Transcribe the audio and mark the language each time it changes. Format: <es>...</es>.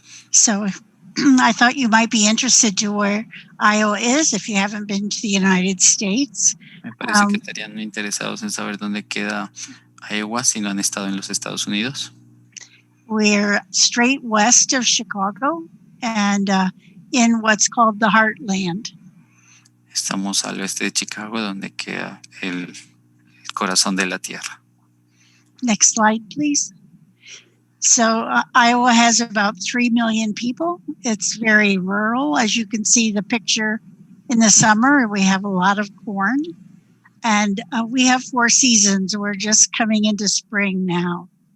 <en>So I thought you might be interested to where Iowa is if you haven't been to the United States.</en> <es>Me parece que estarían interesados en saber dónde queda Iowa si no han estado en los Estados Unidos.</es> <en>We're straight west of Chicago and in what's called the Heartland.</en> <es>Estamos al oeste de Chicago, donde queda el corazón de la tierra.</es> <en>Next slide, please. So Iowa has about 3 million people. It's very rural. As you can see the picture in the summer, we have a lot of corn. And we have 4 seasons. We're just coming into spring now.</en>